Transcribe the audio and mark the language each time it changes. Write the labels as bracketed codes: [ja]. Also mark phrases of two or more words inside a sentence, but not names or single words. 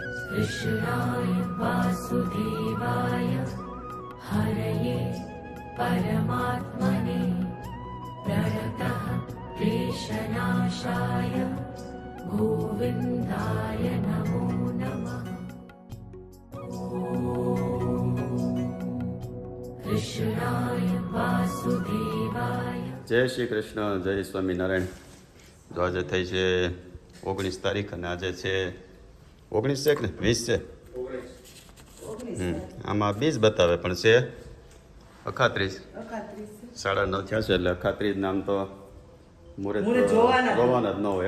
[sa] कृष्णाय वासुदेवाय हरये परमात्मने प्रणतः क्लेशनाशाय गोविन्दाय नमो नमः। कृष्णाय वासुदेवाय। [gu] જય શ્રી કૃષ્ણ, જય સ્વામિનારાયણ। જો આજે થઈ છે 19 તારીખ અને આજે છે 19 છે કે ને 20 છે? આમાં 20 બતાવે પણ છે 38, 9:30 થયા છે એટલે 38 નામ તો મુહૂર્ત જોવાના જ ન હોય।